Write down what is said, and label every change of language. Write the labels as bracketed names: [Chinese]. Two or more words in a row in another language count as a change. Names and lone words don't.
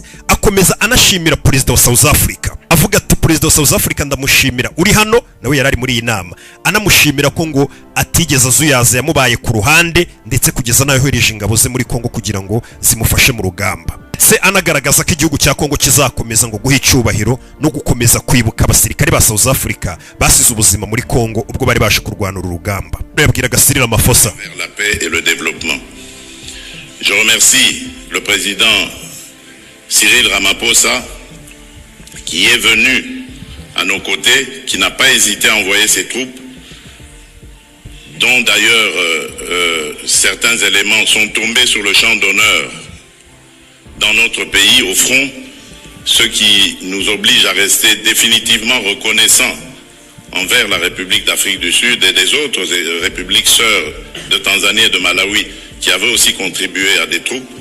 [Kinyarwanda] Akomeza anashimira perezida wa South Africa, avuga ati perezida wa South Africa ndamushimira uri hano, nawe yarari muri iyi nama, anamushimira ko ngo atigeze azuyaza yamubaye ku ruhande, ndetse kugeza nayo yohereje ingabo ze muri Kongo kugira ngo zimufashe mu rugamba. Se anagaragaza ko igihugu cya Kongo kizakomeza ngo guha icyubahiro no gukomeza kwibuka abasirikare ba South Africa basize ubuzima muri Kongo ubwo bari baje kurwana uru rugamba. Yabwiraga Cyril Ramaphosa. [French] La paix et le développement. Je remercie le président Cyril Ramaphosa qui est venu à nos côtés, qui n'a pas hésité à envoyer ses troupes, dont d'ailleurs certains éléments sont tombés sur le champ d'honneur dans notre pays, au front, ce qui nous oblige à rester définitivement reconnaissants envers la République d'Afrique du Sud et des autres républiques sœurs de Tanzanie et de Malawi qui avaient aussi contribué à des troupes.